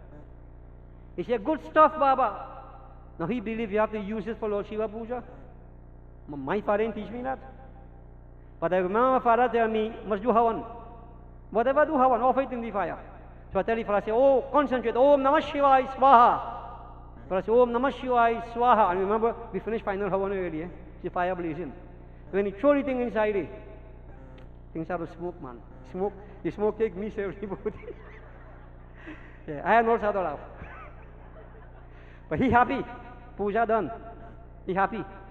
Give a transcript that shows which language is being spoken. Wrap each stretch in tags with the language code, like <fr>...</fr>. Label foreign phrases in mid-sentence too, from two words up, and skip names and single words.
<en>He said, good stuff, Baba. Now he believes you have to use it for Lord Shiva Puja. My father didn't teach me that. But I remember my father tell me, must do havan. Whatever do havan, offer it in the fire. So I tell the father, say, oh, concentrate,</en> <sa>ॐ नमः शिवाय स्वाहा.</sa> <en>So I say,</en> <sa>ॐ नमः शिवाय स्वाहा.</sa> <en>And remember, we finished final havan already, the fire blazing. When you throw the thing inside it, things out of smoke, man. Smoke, the smoke take me everybody. Yeah, I had no to laugh. But he happy. Puja done. He happy.</en>